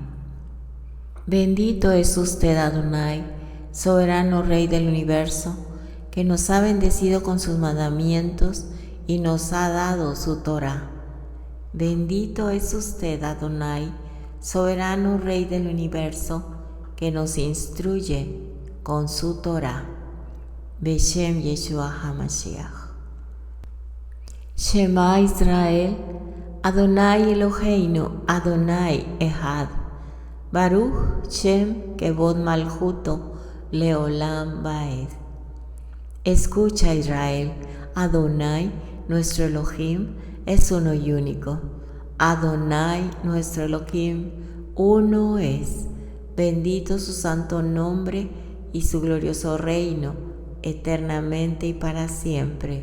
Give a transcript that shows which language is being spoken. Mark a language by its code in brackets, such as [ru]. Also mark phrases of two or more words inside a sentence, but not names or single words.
[es] Bendito es usted, Adonai, soberano Rey del universo, que nos ha bendecido con sus mandamientos y nos ha dado su Torá. Bendito es usted, Adonai, soberano Rey del universo, que nos instruye con su Torá. [he] בשם ישוע המשיח. שמע ישראל, אדני אלהינו, אדני אחד. ברוך שם כבוד מלכותו לעולם ועד. [es] Escucha, Israel, Adonai, nuestro Elohim, es uno y único. Adonai, nuestro Elohim, uno es. Bendito su santo nombre y su glorioso reino, eternamente y para siempre.